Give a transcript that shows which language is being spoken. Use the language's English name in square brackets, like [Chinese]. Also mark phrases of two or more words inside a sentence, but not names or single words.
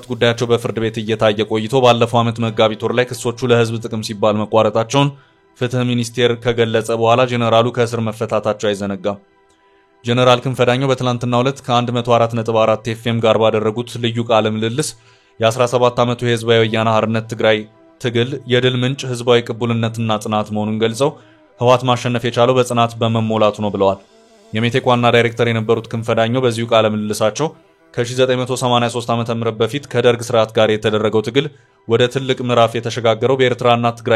[Amharic] ጉዳያቸው በፍርድ ቤት እየታየ ቆይቶ ባለፈው ዓመት መጋቢት ወር ላይ ክሶቹ ለህዝብ ጥቅም ሲባል መቋረጣቸውን ፍትህ ሚኒስቴር ከገለጸ በኋላ ጀነራሉ ከእስር መፈታታቸው አይዘነጋም። ጀነራል ክንፈዳኘው በትላንትናው ዕለት ከ104.4 ኤፍኤም ጋር ባደረጉት ልዩ ቃለ ምልልስ የ17 ዓመቱ የህዝባዊ ወያነ ሓርነት ትግራይ ትግል የድል ምንጭ ህዝባዊ ቅቡልነትና ጽናት መሆኑን ገልጸው ህወሓት ማሸነፍ የቻለው በጽናት በመሞላቱ ነው ብለዋል። የሜቴክ ዋና ዳይሬክተር የነበሩት ክንፈዳኘው በዚሁ ቃለ ምልልሳቸው ከ1983 ዓ.ም በፊት ከደርግ ስርዓት ጋር የተደረገው ትግል ወደ ትልቅ ምዕራፍ የተሸጋገረው በኤርትራና ትግራይ